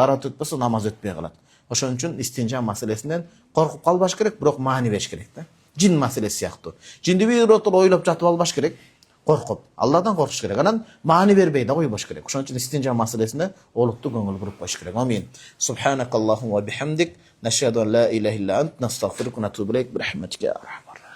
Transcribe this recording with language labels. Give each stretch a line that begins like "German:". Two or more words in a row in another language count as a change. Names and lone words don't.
Kyrgyz: Дарат өтпөсө намаз өтпөй калат. Ошон үчүн истинжа маселесинен коркуп калбаш керек, бирок маани бериш керек да. Жин маселеси сыяктуу. Жинди бир отур ойлоп жатып албаш керек. Коркуп, Алладан коркуш керек. Анан маани бербей да койбош керек. Ошон үчүн истинжа маселесине олуттуу көңүл буруп коюш керек. Амин.
Arabic: سبحانك اللهم وبحمدك نشهد أن لا إله إلا أنت نستغفرك ونتوب إليك برحمتك.